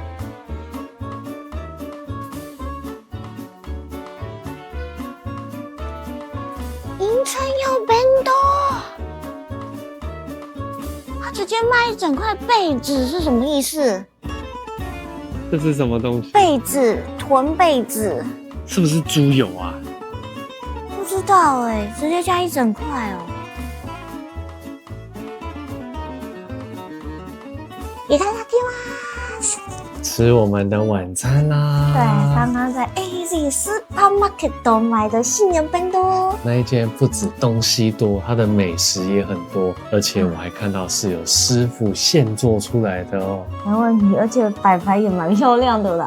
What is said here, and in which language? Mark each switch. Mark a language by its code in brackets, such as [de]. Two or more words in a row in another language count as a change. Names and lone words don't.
[zh] 迎春有变多。直接卖一整块被子是什么意思？这是什么东西？被子，囤被子，是不是猪油啊？不知道哎，直接加一整块哦。いただきます。吃我们的晚餐啦。对，刚刚在 AZ Supermarket 买的新年便当。那一间不止东西多，它的美食也很多，而且我还看到是有师傅现做出来的哦。没问题，而且摆盘也蛮漂亮的啦。